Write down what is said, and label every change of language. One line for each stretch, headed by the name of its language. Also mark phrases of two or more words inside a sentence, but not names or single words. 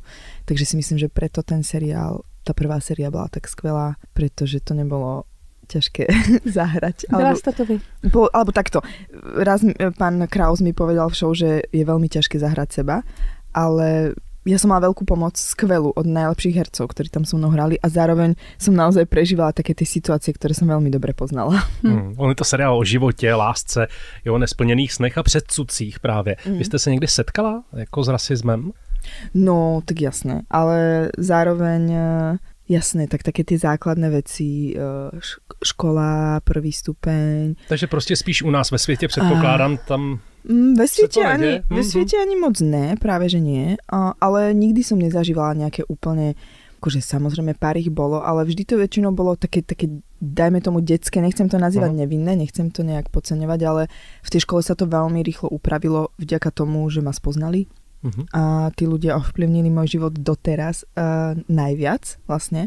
Slovak: Takže si myslím, že preto ten seriál, tá prvá séria bola tak skvelá, pretože to nebolo ťažké zahrať.
Czech: Byla ste to vy?
Slovak: Alebo takto. Raz pán Kraus mi povedal v show, že je veľmi ťažké zahrať seba, ale ja som mala veľkú pomoc, skvelú, od najlepších hercov, ktorí tam so mnou hrali a zároveň som naozaj prežívala také tie situácie, ktoré som veľmi dobre poznala.
Czech: On je to seriál o životě, lásce, o nesplněných snech a předsudcích právě. Vy jste se někdy setkala jako s rasismem?
Slovak: No, tak jasné, ale zároveň jasné, tak také tie základné veci, škola, prvý stupeň.
Czech: Takže prostě spíš u nás ve světě předpokládám tam...
Slovak: Ve svete ani moc ne, práve že nie, ale nikdy som nezažívala nejaké úplne, akože samozrejme pár ich bolo, ale vždy to väčšinou bolo také dajme tomu detské, nechcem to nazývať nevinné, nechcem to nejak podceňovať, ale v tej škole sa to veľmi rýchlo upravilo vďaka tomu, že ma spoznali a tí ľudia ovplyvnili môj život doteraz najviac vlastne.